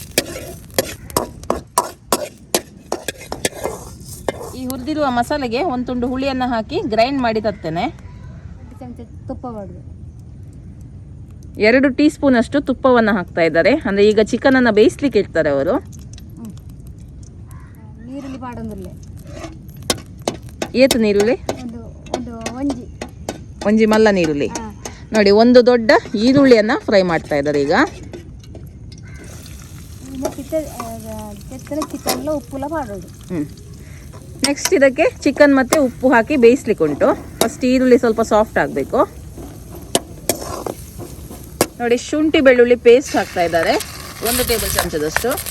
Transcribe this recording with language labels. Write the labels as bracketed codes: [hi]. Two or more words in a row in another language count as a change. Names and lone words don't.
[kn] ಈ ಹುರಿದಿರುವ ಮಸಾಲೆಗೆ 1 ತುಂಡು ಹುಳಿಯನ್ನು ಹಾಕಿ ಗ್ರೈಂಡ್ ಮಾಡಿ ತರ್ತೇನೆ. 2 [en] tea spoon [kn] ಅಷ್ಟು ತುಪ್ಪವನ್ನು ಹಾಕ್ತಾ ಇದ್ದಾರೆ. ಅಂದ್ರೆ ಈಗ ಚಿಕನ್ ಅನ್ನ ಬೇಯಿಸ್ಲಿಕ್ಕೆ ಇಡ್ತಾರೆ ಅವರು. [tcy] ಏತು ನೀರುಳ್ಳಿ, ಒಂಜಿ ಮಲ್ಲ ನೀರುಳ್ಳಿ. [kn] ನೋಡಿ, 1 ದೊಡ್ಡ ಈರುಳ್ಳಿಯನ್ನ ಫ್ರೈ ಮಾಡ್ತಾ ಇದ್ದಾರೆ ಈಗ. ನೆಕ್ಸ್ಟ್ ಇದಕ್ಕೆ ಚಿಕನ್ ಮತ್ತೆ ಉಪ್ಪು ಹಾಕಿ ಬೇಯಿಸ್ಲಿಕ್ಕೆ ಉಂಟು. ಫಸ್ಟ್ ಈರುಳ್ಳಿ ಸ್ವಲ್ಪ ಸಾಫ್ಟ್ ಆಗಬೇಕು. ನೋಡಿ, ಶುಂಠಿ ಬೆಳ್ಳುಳ್ಳಿ ಪೇಸ್ಟ್ ಹಾಕ್ತಾ ಇದ್ದಾರೆ, 1 ಟೇಬಲ್ ಚಮಚದಷ್ಟು.